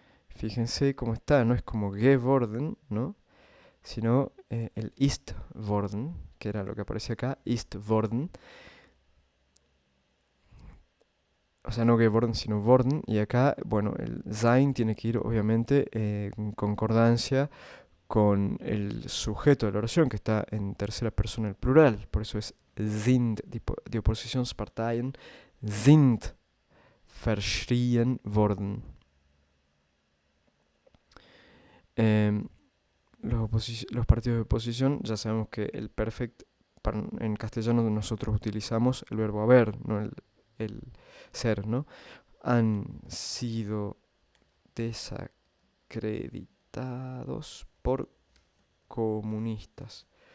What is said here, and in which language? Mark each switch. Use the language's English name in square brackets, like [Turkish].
[Spanish] Fíjense cómo está, no es como geworden, ¿no? Sino el ist worden, que era lo que aparecía acá, ist worden. O sea, no geworden, sino worden. Y acá, bueno, el sein tiene que ir, obviamente, en concordancia con el sujeto de la oración, que está en tercera persona el plural. [German] Por eso es sind, die Oppositionsparteien sind verschrien worden. [Spanish] Los partidos de oposición, ya sabemos que el perfect, en castellano nosotros utilizamos el verbo haber, no el ser, ¿no? Han sido desacreditados por comunistas.